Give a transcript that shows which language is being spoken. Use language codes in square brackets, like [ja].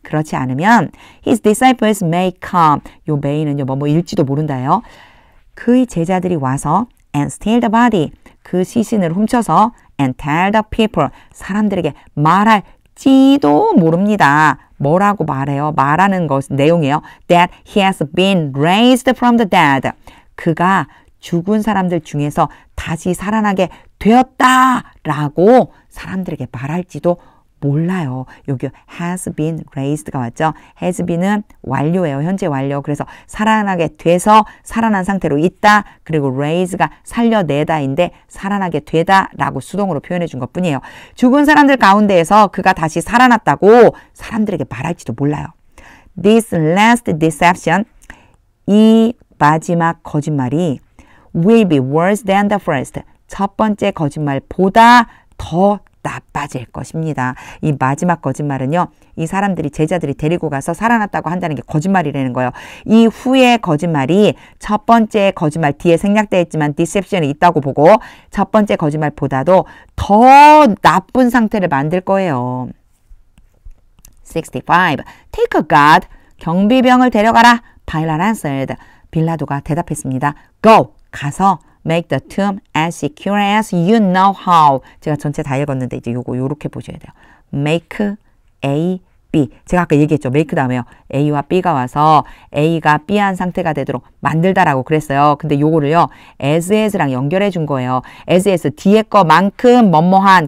[ko] 그렇지 않으면 [en] his disciples may come. [ko] 요 may는요. 뭐뭐 일지도 모른다요. 그의 제자들이 와서 [en] and steal the body. [ko] 그 시신을 훔쳐서 [en] and tell the people. [ko] 사람들에게 말할지도 모릅니다. 뭐라고 말해요? 말하는 것 내용이에요. [en] That he has been raised from the dead. [ko] 그가 죽은 사람들 중에서 다시 살아나게 되었다라고 사람들에게 말할지도 몰라요. 여기 has been raised가 왔죠. has been은 완료예요. 현재 완료. 그래서 살아나게 돼서 살아난 상태로 있다. 그리고 raise가 살려내다인데 살아나게 되다라고 수동으로 표현해 준 것뿐이에요. 죽은 사람들 가운데에서 그가 다시 살아났다고 사람들에게 말할지도 몰라요. [en] This last deception, [ko] 이 마지막 거짓말이 [en] will be worse than the first. [ko] 첫 번째 거짓말보다 더 나빠질 것입니다. 이 마지막 거짓말은요. 이 사람들이 제자들이 데리고 가서 살아났다고 한다는 게 거짓말이라는 거예요. 이 후의 거짓말이 첫 번째 거짓말 뒤에 생략되어 있지만 디셉션이 있다고 보고 첫 번째 거짓말보다도 더 나쁜 상태를 만들 거예요. [en] 65. Take a guard. [ko] 경비병을 데려가라. [en] Pilate answered. [ko] 빌라도가 대답했습니다. [en] Go. [ko] 가서 [en] make the tomb as secure as you know how. [ko] 제가 전체 다 읽었는데 이제 요거 요렇게 보셔야 돼요. make A, B. 제가 아까 얘기했죠. make 다음에요. A와 B가 와서 A가 B한 상태가 되도록 만들다라고 그랬어요. 근데 요거를요. as랑 연결해 준 거예요. as 뒤에 거만큼 뭐뭐한.